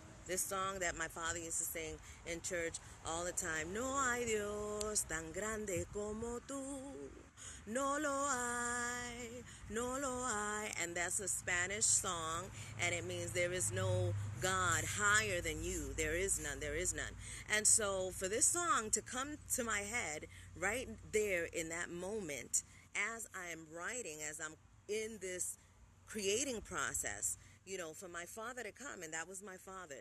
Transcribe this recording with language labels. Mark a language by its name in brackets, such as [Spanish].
[English] This song that my father used to sing in church all the time. [Spanish] No hay Dios tan grande como tú. No lo hay, no lo hay. [English] And that's a Spanish song, and it means there is no God higher than you. There is none, there is none. And so for this song to come to my head right there in that moment, as I am writing, as I'm in this creating process, for my father to come, and that was my father.